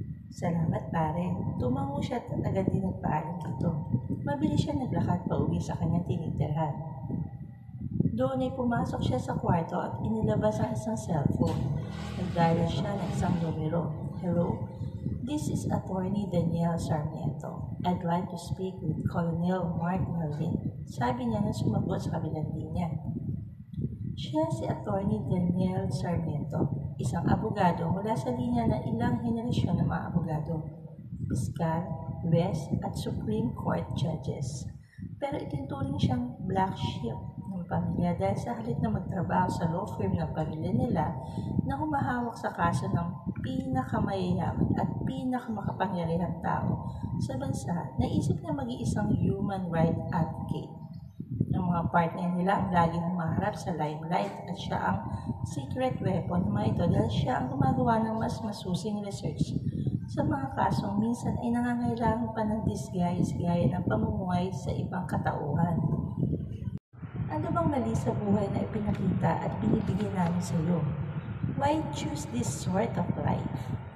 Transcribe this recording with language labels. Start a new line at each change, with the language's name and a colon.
Filipino: Salamat pare. Tumango siya at agad din nagpaalam dito. Mabilis siya naglakad pa uwi sa kanyang tinitirhan. Doon ay pumasok siya sa kwarto at inilabas ang isang cellphone. Nag-dial siya ng isang numero.
English: Hello? This is Attorney Daniel Sarmiento. I'd like to speak with Colonel Mark Melvin.
Filipino: Sabi niya na sumagot sa kabilang linya. Siya si Attorney Daniel Sarmiento, isang abogado mula sa linya ng ilang henerasyon ng mga abogado, piskal, West at Supreme Court judges. Pero itinuturing siyang black sheep ng pamilya dahil sa halip na magtrabaho sa law firm ng pamilya nila na humahawak sa kaso ng pinakamayayaman at pinakamakapangyarihang tao sa bansa, naisip na maging isang human rights advocate. Ang mga partner nila ang laging humaharap sa limelight at siya ang secret weapon ng mga ito dahil siya ang gumagawa ng mas masusing research sa mga kasong minsan ay nangangailangan pa ng disguise gaya ng pamumuhay sa ibang katauhan. Ano bang mali sa buhay na ipinakita at binibigyan namin sa iyo?
English: Why choose this sort of life?